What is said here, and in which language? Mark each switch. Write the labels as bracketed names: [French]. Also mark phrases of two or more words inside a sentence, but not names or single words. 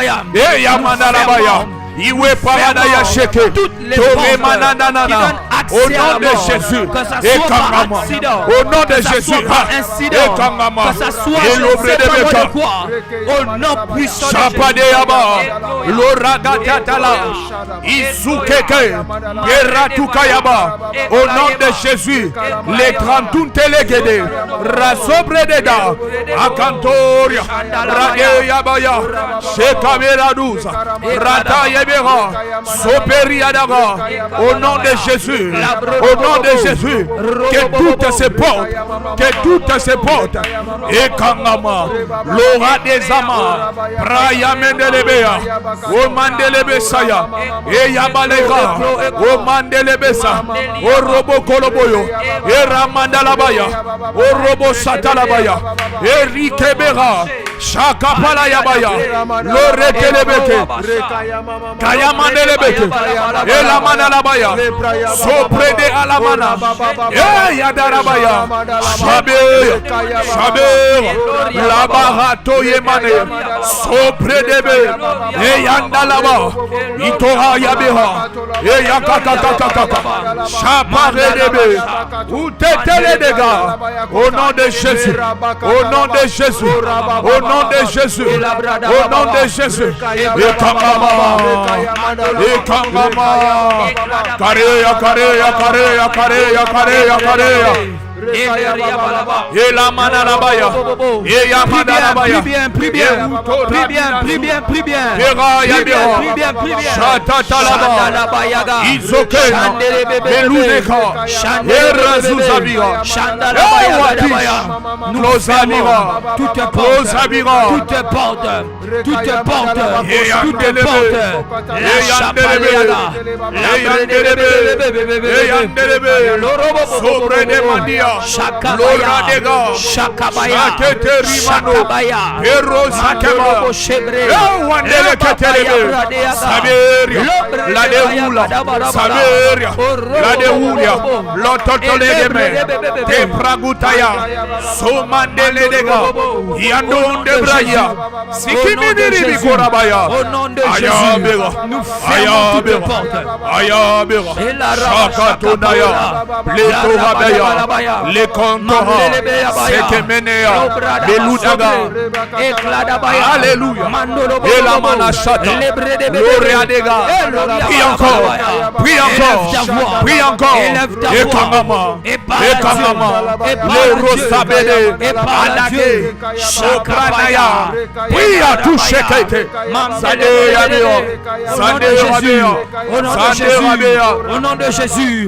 [French] Et Yamanarabaya, Iwe Paradaya Sheke, Tome Mananana, au nom de Jésus, et Kangama, au nom de Jésus, et Kangama, et l'obré de Beka, au nom puissant Chapade Yaba, Loragatatala, Isukeke, Geratukayaba, au nom de Jésus, les 30 téléguédés, Rasobre Deda, Akantoria, Rade Yabaya, Shekamera 12, Rada Yebera, Soperi Adaga, au nom de Jésus, au nom de Jésus, que toutes ces portes, et Kangama, Laura des Amas, Braya Mendelebea, O Mandelebesaya, et Yabalega, O Mandelebesa, O Robo Koloboyo, et Ramandalabaya, O Robo Satalabaya, et Rikebera, Shakapala Yabaya, Lorekelebeke, Kayamandelebeke, et la Manalabaya, Soprede Alamana, et Yadarabaya, Shaber, la Barato Yemane, Sopredebe, et Yandalaba, Itoha Yabeha, et Yakakakakaka, Chaparedebe, où t'étais les dégâts, au nom de Jésus, au nom de Jésus, au nom de Jésus, au nom de Jésus, et Kangama, Karea, Karea, Karea, Karea, Karea, Karea, Et la manalabaya. Et yamanalabaya. Prie bien. Izokena, Meluneka, Erazuzabira, Nous Closabira, toute porte, Closabira, toute porte, Sobre de Mandia, Lora Dega, Shakaterimano, Erosakema, Wandele Katerebe, Saberia, La Deula, Saberia, La Deulia, Lototole de Me, Te Pragutaya, Somandele Dega, Yandon de Braya, Sikimini Korabaya, Ayabera, Ayabera, Ayabera, Shakatonaya, Letorabaya, Lekontora, Sekemenea, Beludaga, Alléluia, et la manachata, Gloria Dega, puis encore, et Kangama, le Rosabede, Alage, Sopranaya, puis à tout Shekete, Sade Rabia, au nom de Jésus,